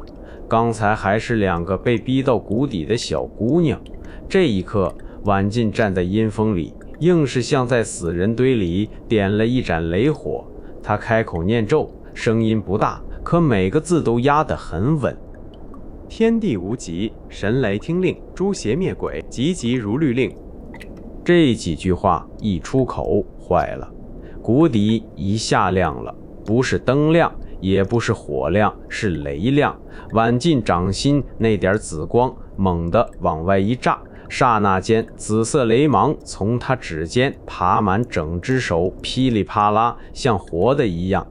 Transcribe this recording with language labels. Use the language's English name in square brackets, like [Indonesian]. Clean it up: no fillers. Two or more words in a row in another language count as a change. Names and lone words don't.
[Chinese] 剛才還是兩個被逼到谷底的小姑娘，這一刻婉進站在陰風裡，硬是像在死人堆裡點了一盞雷火。他開口念咒，聲音不大， 可每個字都壓得很穩。天地無極，神雷聽令，誅邪滅鬼，急急如律令。這幾句話一出口，壞了，谷底一下亮了，不是燈亮，也不是火亮，是雷亮。晚近掌心那點紫光猛地往外一炸，剎那間紫色雷芒從他指尖爬滿整只手，噼里啪啦，像活的一樣。